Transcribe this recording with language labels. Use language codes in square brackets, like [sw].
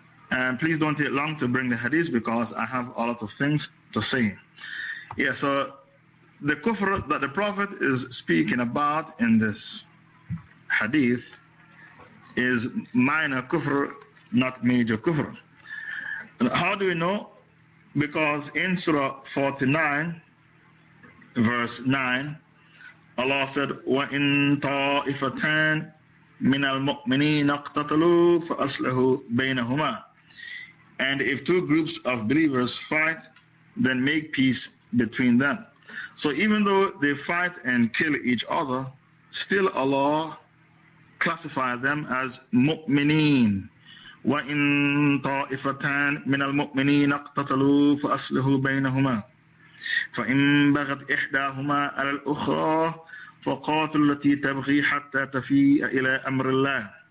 [en] And please don't take long to bring the hadith because I have a lot of things to say. Yeah, so the kufr that the Prophet is speaking about in this hadith is minor kufr, not major kufr. And how do we know? Because in Surah 49, verse 9, Allah said, [ar] وَإِن طَائِفَتَانِ مِنَ الْمُؤْمِنِينَ اقْتَتَلُوا فَأَصْلِحُوا بَيْنَهُمَا. [en] And if two groups of believers fight, then make peace between them. So even though they fight and kill each other, still Allah classifies them as mu'mineen. [ar] وَإِن طَائِفَتَانِ مِنَ الْمُؤْمِنِينَ اقْتَتَلُوا فَأَصْلِحُوا بَيْنَهُمَا فَإِن بَغَتْ إِحْدَاهُمَا عَلَى الْأُخْرَى فَقَاتِلُوا الَّتِي تَبْغِي حَتَّى تَفِيءَ إِلَى أَمْرِ اللَّهِ.